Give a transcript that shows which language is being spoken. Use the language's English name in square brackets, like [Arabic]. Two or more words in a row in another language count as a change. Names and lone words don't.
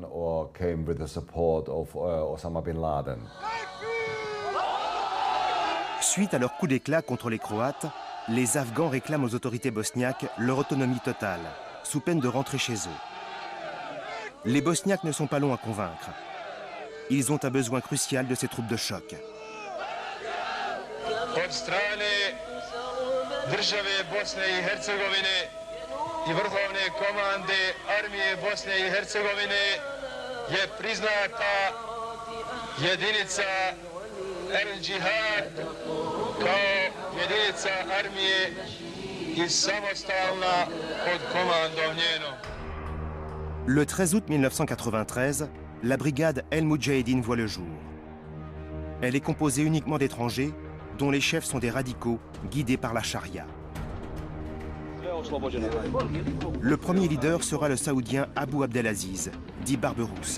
[French] Suite à leur coup d'éclat contre les Croates, les Afghans réclament aux autorités bosniaques leur autonomie totale, sous peine de rentrer chez eux. Les Bosniaques ne sont pas longs à convaincre. Ils ont un besoin crucial de ces troupes de choc. [Bosnian] Od strane države Bosne i Hercegovine I vrhovne komande armije Bosne I Hercegovine je priznata jedinica El-Džihad kao jedinica armije I samostalna pod komandom njenom. [French] Le 13 août 1993, la brigade El Moudjahidine voit le jour. Elle est composée uniquement d'étrangers, dont les chefs sont des radicaux guidés par la charia. Le premier leader sera le saoudien Abu Abdelaziz, dit Barberousse.